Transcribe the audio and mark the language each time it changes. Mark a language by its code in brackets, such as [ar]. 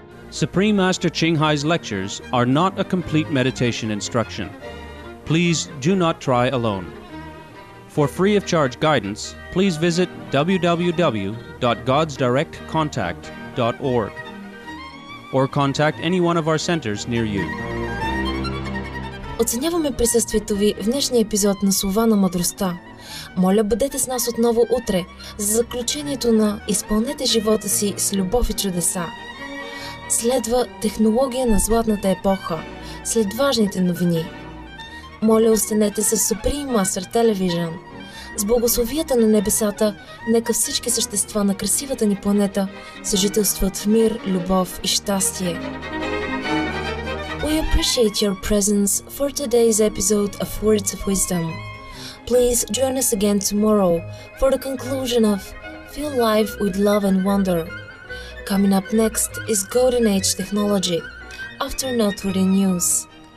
[en] Supreme Master Ching Hai's lectures are not a complete meditation instruction. Please do not try alone. For free of charge guidance, please visit www.godsdirectcontact.org or contact any one of our centers near you. [bg] Оценяваме присъствието ви в днешния епизод на Слова на мъдростта. Моля, бъдете с нас отново утре за заключението на "Изпълнете живота си с любов и чудеса". Следва технология на златната епоха, след важните новини. Моля, останете с Supreme Master Television. С благословията на небесата, нека всички същества на красивата ни планета съжителстват в мир, любов и щастие. [en] We appreciate your presence for today's episode of Words of Wisdom. Please join us again tomorrow for the conclusion of Feel Life with Love and Wonder. Coming up next is Golden Age Technology, after noteworthy news.